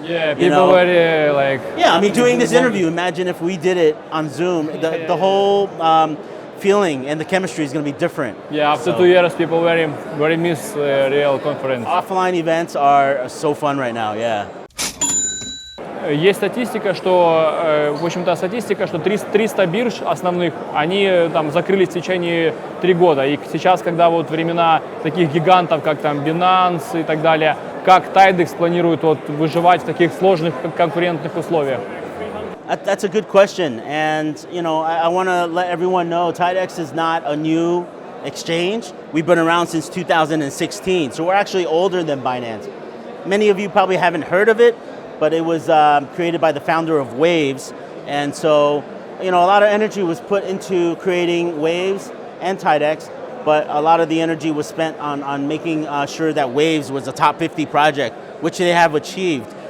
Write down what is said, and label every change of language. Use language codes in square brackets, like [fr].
[en] Yeah, people were like... Yeah, I mean, doing this interview, imagine if we did it on Zoom, the whole feeling and the chemistry is going to be different. Yeah, after 2 years, people very miss real conference. Offline events are so fun right now, yeah. [ru] Есть статистика, что, в общем-то, что 300 бирж основных, они там закрылись в течение 3 года. И сейчас, когда вот времена таких гигантов, как там Binance и так далее, как Tidex планирует вот выживать в таких сложных конкурентных условиях? [en] That's a good question. And, I want to let everyone know Tidex is not a new exchange. We've been around since 2016. So we're actually older than Binance. Many of you probably haven't heard of it, but it was created by the founder of Waves. And so, a lot of energy was put into creating Waves and Tidex, but a lot of the energy was spent on making sure that Waves was a top 50 project, which they have achieved.